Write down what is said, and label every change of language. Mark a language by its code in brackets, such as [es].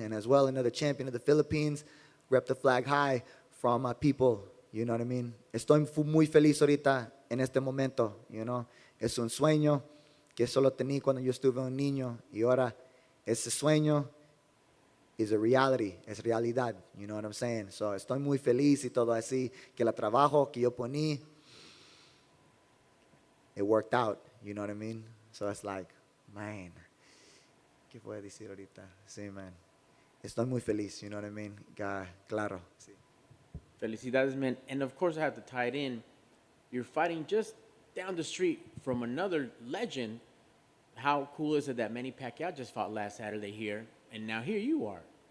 [en] And as well, another champion of the Philippines, rep the flag high from my people, you know what I mean? [es] Estoy muy feliz ahorita en este momento, [en] you know? [es] Es un sueño que solo tenía cuando yo estuve un niño y ahora ese sueño [en] is a reality, [es] es realidad, [en] you know what I'm saying? [es] So estoy muy feliz y todo así, que el trabajo que yo poní, [en] it worked out, you know what I mean? So it's like, man, [es] ¿qué puedo decir ahorita? Sí, man. Estoy muy feliz, [en] you know what I mean? [es] Claro, sí. Felicidades, man. [en] And of course, I have to tie it in. You're fighting just down the street from another legend. How cool is it that Manny Pacquiao just fought last Saturday here, and now here you are?